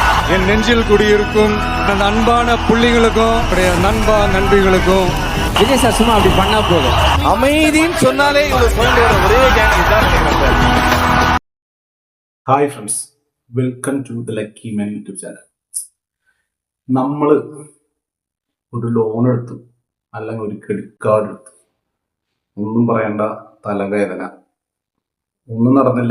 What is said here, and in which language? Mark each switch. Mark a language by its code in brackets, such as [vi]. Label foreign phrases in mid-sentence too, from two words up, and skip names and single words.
[ta] என் நெஞ்சில் குடியிருக்கும் அந்த அன்பான புள்ளிகளுக்கும் நண்பா நண்பிகளுக்கும் விஜய் சார் சும்மா அப்படி பண்ணா போதும். அமைதின்னு சொன்னாலே இவ்வளவு சொல்ல ஒரே கேங் தான். [en] Hi friends, welcome to the Lucky Man YouTube channel. [ml] നമ്മൾ ഒരു ലോൺ എടുത്തു, അല്ലെങ്കിൽ ഒരു [en] credit card [ml] എടുത്തു, ഒന്നും പറയണ്ട, തലവേദന, ഒന്നും നടന്നില്ല.